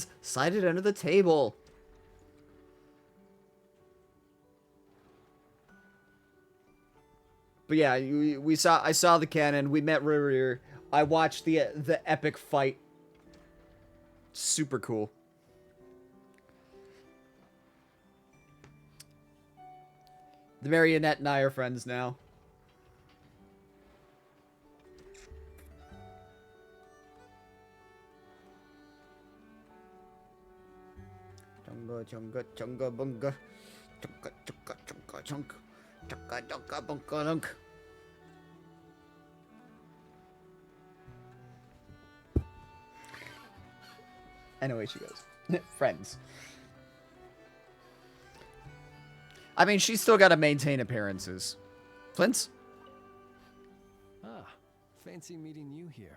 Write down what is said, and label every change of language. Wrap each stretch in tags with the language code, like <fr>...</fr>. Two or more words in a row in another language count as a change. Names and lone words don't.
<en>Slide it under the table. But yeah, I saw the cannon. We met Rurir. I watched the epic fight. Super cool. The marionette and I are friends now. Chunga chunga chunga bunga. Chunga chunga chunga chunk. Chunga chunga bunga lunk. Anyway, she goes. Friends. I mean, she's still got to maintain appearances. Flint's? Ah, fancy meeting you here.</en>